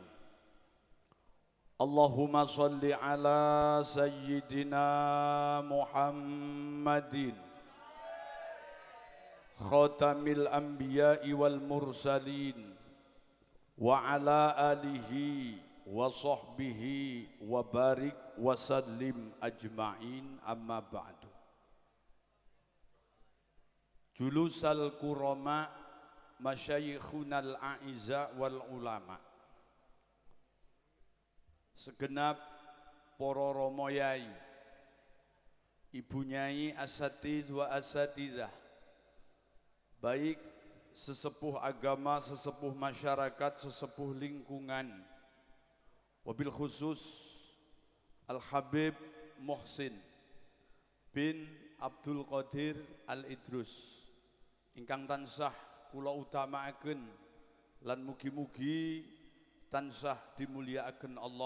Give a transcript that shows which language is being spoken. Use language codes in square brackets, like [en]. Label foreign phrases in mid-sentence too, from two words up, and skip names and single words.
[ar] اللهم صل على سيدنا محمد خاتم الأنبياء والمرسلين وعلى آله وصحبه وبارك وسلم أجمعين، أما بعد. جلوس الكرماء مشايخنا الأعزاء والعلماء, [id] segenap para rama [jv] yai, ibu nyai, [ar] أساتذ وأساتذة, [id] baik sesepuh agama, sesepuh masyarakat, sesepuh lingkungan, [ar] وبالخصوص [jv] Al-Habib Muhsin bin Abdul Qadir Al-Idrus ingkang tansah kula utamaaken lan mugi-mugi tansah dimulyakaken Allah.